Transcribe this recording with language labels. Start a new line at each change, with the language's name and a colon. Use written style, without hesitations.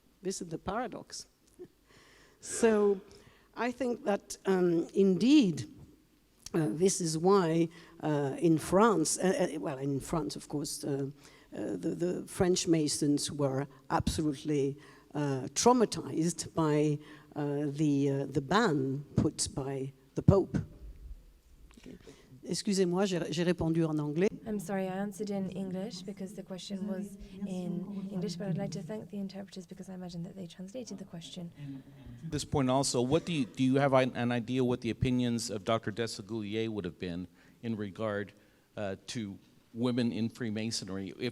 English: This is the paradox. So I think that indeed this is why in France, well, in France, of course, the French Masons were absolutely traumatized by the ban put by the Pope.
French: Excusez-moi, j'ai répondu en anglais.
English: I'm sorry, I answered in English because the question was in English, but I'd like to thank the interpreters because I imagine that they translated the question. At this point also, what do you have an idea what the opinions of Dr. Desaguliers would have been in regard to women in Freemasonry?